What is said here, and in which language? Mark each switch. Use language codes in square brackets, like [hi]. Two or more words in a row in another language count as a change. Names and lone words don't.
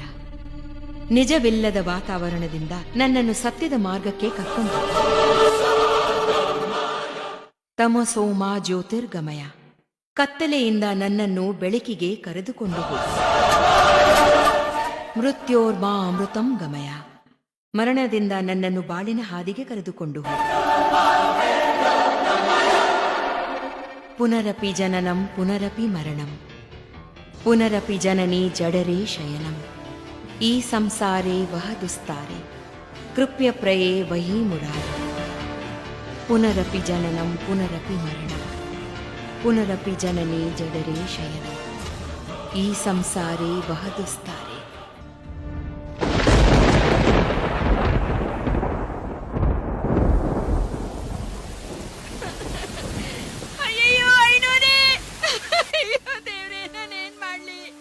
[kn] ನಿಜವಿಲ್ಲದ ವಾತಾವರಣದಿಂದ ನನ್ನನ್ನು ಸತ್ಯದ ಮಾರ್ಗಕ್ಕೆ ಕರ್ಕೊಂಡು [sa] ತಮಸೋ ಮಾ ಜ್ಯೋತಿರ್ಗಮಯ. [kn] ಕತ್ತಲೆಯಿಂದ ನನ್ನನ್ನು ಬೆಳಕಿಗೆ ಕರೆದುಕೊಂಡು ಹೋಗು. [sa] ಮೃತ್ಯೋರ್ಮಾ ಅಮೃತಂ ಗಮಯ. [kn] ಮರಣದಿಂದ ನನ್ನನ್ನು ಬಾಳಿನ ಹಾದಿಗೆ ಕರೆದುಕೊಂಡು ಹೋಗು. [sa] ಪುನರಪಿ ಜನನಂ ಪುನರಪಿ ಮರಣಂ, ಪುನರಪಿ ಜನನಿ ಜಡರೇ ಶಯನಂ. ಈ ಸಂಸಾರೇ ವಹ ದುಸ್ತಾರೆ, ಕೃಪ್ಯ ಪ್ರಯೇ ವಹಿ ಮುರಾರಿ. ಪುನರಪಿ ಜನನಂ ಪುನರಪಿ ಮರಣಂ, ಪುನರಪಿ ಜನನಿ ಜಡರೇ ಶಯನಂ. ಈ ಸಂಸಾರೇ ವಹ ದುಸ್ತಾರೆ. [kn] ಅಯ್ಯಯ್ಯೋ ಐನೋರೇ, ಅಯ್ಯೋ ದೇವ್ರೇ, ನಾನೇನ್ ಮಾಡ್ಲಿ?